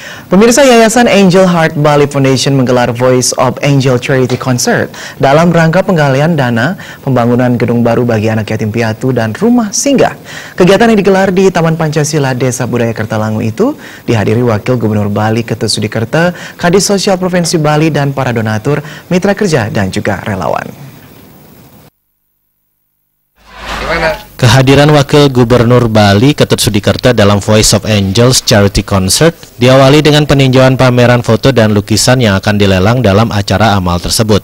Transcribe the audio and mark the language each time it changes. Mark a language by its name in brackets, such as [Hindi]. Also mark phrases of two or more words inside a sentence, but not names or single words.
[Indonesian] Pemirsa, Yayasan Angel Heart Bali Foundation menggelar Voice of Angel Charity Concert dalam rangka penggalian dana pembangunan gedung baru bagi anak yatim piatu dan rumah singgah. Kegiatan yang digelar di Taman Pancasila Desa Budaya Kertalangu itu dihadiri Wakil Gubernur Bali Ketut Sudikerta, Kadis Sosial Provinsi Bali dan para donatur, mitra kerja dan juga relawan. Kehadiran Wakil Gubernur Bali Ketut Sudikerta dalam Voice of Angels Charity Concert diawali dengan peninjauan pameran foto dan lukisan yang akan dilelang dalam acara amal tersebut.